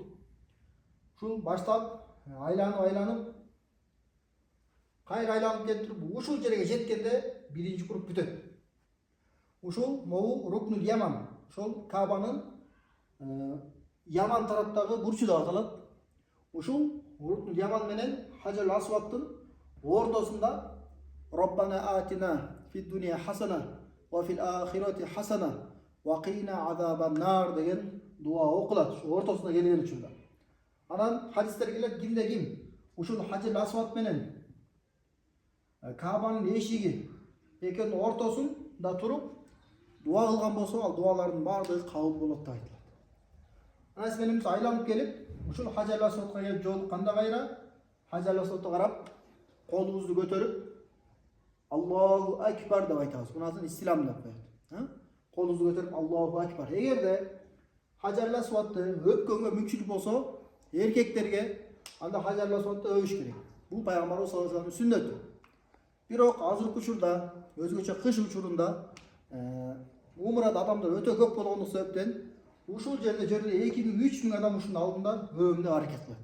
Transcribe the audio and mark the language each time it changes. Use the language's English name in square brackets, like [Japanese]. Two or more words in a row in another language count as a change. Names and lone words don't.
[Kyrgyz] Ушул баштап айланып кайра айланып келип туруп ушул жерге жеткенде биринчи круг бүтөт. Ушул могу Рукнул Яман. Ошол Кабанын Яман тараптагы бурчу деп аталат. Ушул Рукнул Яман менен Хаjar Асвадтын ортосунда [Arabic] ربنا آتنا في الدنيا حسنة وفي الآخرة حسنة وقنا عذاب النار [Kyrgyz] деген дуа окулат. Ошо ортосуна келген учурда. Анан хадистер келет, кимде ким ушул Хаjar Асвад менен Кабанын эшиги экөөнүн ортосунда туруп дуа кылган болсо, ал дуалардын баардыгы кабыл болот деп айтылат. Анан менен айланып келип, ушул Хаjar Асвадка келип жолукканда кайра Хаjar Асвадты карап, [Uzbek] Kolumuzni ko'tarib [Arabic] الله أكبر [Uzbek] deb aytamiz. Bundan islom deb qo'yadi. Ha? Qo'limizni ko'tarib [Arabic] الله أكبر. [Uzbek] Agarda Hajarul Aswadni o'pganga mumkinlik bo'lsa, erkaklarga anda Hajarul Aswadni o'vish kerak. Bu payg'ambar [Arabic] صلى الله عليه وسلم [Uzbek] sunnati. Biroq hozirgi uchurda, o'zgacha qish uchurunda umrada odamlar o'ta ko'p bo'lganligi sababdan ushul yerda 2000-3000 odam ushunday oldinda o'vimni harakat qiladi.